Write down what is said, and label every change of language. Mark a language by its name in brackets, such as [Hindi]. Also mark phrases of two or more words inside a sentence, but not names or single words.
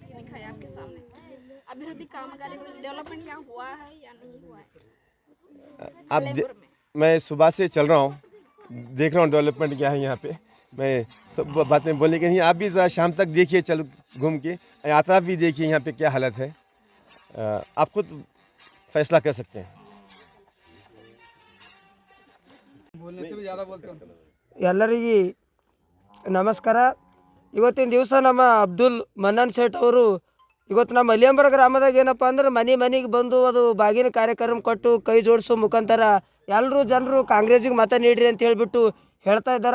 [Hindi] क्या नाराजगी दिखाई आपके सामने? अभिवृद्धि कामगारी डेवलपमेंट यहाँ हुआ है या नहीं हुआ है आप लेबर में? मैं सुबह से चल रहा हूँ, देख रहा हूँ डेवलपमेंट क्या है यहाँ पे। मैं सब बातें बोलने की नहीं, आप भी ज़रा शाम तक देखिए, चलो घूम के यात्रा भी देखिए यहाँ पे क्या हालत है, आप खुद फैसला कर सकते हैं। [Kannada] ಎಲ್ಲರಿಗೆ ನಮಸ್ಕಾರ. ಇವತ್ತಿನ ದಿವಸ ನಮ್ಮ ಅಬ್ದುಲ್ ಮನ್ನನ್ ಶೇಟ್ ಅವರು ಇವತ್ತು ನಮ್ಮ ಅಲಿಯಂಬರ ಗ್ರಾಮದಾಗ ಏನಪ್ಪ ಅಂದ್ರೆ ಮನೆಗೆ ಬಂದು ಅದು ಬಾಗಿನ ಕಾರ್ಯಕ್ರಮ ಕೊಟ್ಟು ಕೈ ಜೋಡಿಸೋ ಮುಖಾಂತರ ಎಲ್ಲರೂ ಜನರು ಕಾಂಗ್ರೆಸ್ಸಿಗೆ ಮತ ನೀಡ್ರಿ ಅಂತ ಹೇಳಿಬಿಟ್ಟು ಹೇಳ್ತಾ ಇದ್ದಾರೆ.